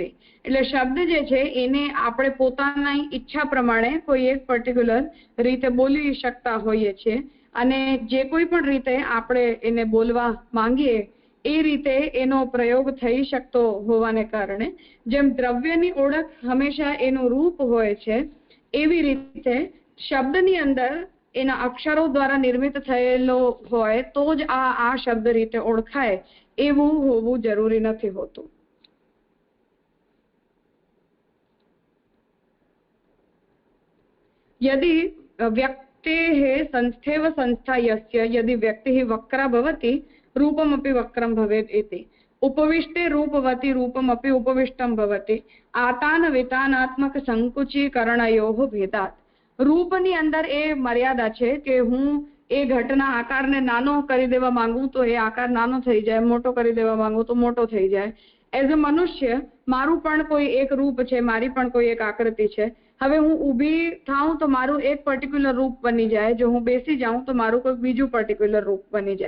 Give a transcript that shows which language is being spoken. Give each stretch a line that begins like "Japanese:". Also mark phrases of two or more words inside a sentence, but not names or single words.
Gujarati: એટલે શબ્દ જે છે એને આપણે પોતાની ઈચ્છા પ્રમાણે કોઈ એક પર્ટિક્યુલર રીતે બોલી શકતા હોઈએ છીએ, અને જે કોઈ પણ રીતે આપણે એને બોલવા માંગીએ એ રીતે એનો પ્રયોગ થઈ શકતો હોવાને કારણે જેમ દ્રવ્યની ઓળખ હંમેશા એનું રૂપ હોય છે, એવી રીતે શબ્દની અંદર એના અક્ષરો દ્વારા નિર્મિત થયેલો હોય તો જ આ શબ્દ રીતે ઓળખાય એવું હોવું જરૂરી નથી હોતું.
Sanskrit: यदि व्यक्तेः संस्थेव संस्था यस्य यदि व्यक्तिः वक्रा भवति रूपमपि वक्रं भवेत् इति. उपविष्टे रूपवती रूपमपि उपविष्टं भवति आतान वितानात्मक संकुचीकरणयोः भेदात्.
Gujarati: રૂપની અંદર એ મર્યાદા છે કે હું એ ઘટના આકારને નાનો કરી દેવા માંગુ તો એ આકાર નાનો થઈ જાય, મોટો કરી દેવા માંગુ તો મોટો થઈ જાય.
English: as a
Gujarati: મનુષ્ય મારું પણ કોઈ એક રૂપ છે, મારી પણ કોઈ એક આકૃતિ છે. હવે હું ઊભી થાઉં તો મારું એક પર્ટિક્યુલર રૂપ બની જાય, જો હું બેસી જાઉં તો મારું કોઈ બીજું પર્ટિક્યુલર રૂપ બની જાય.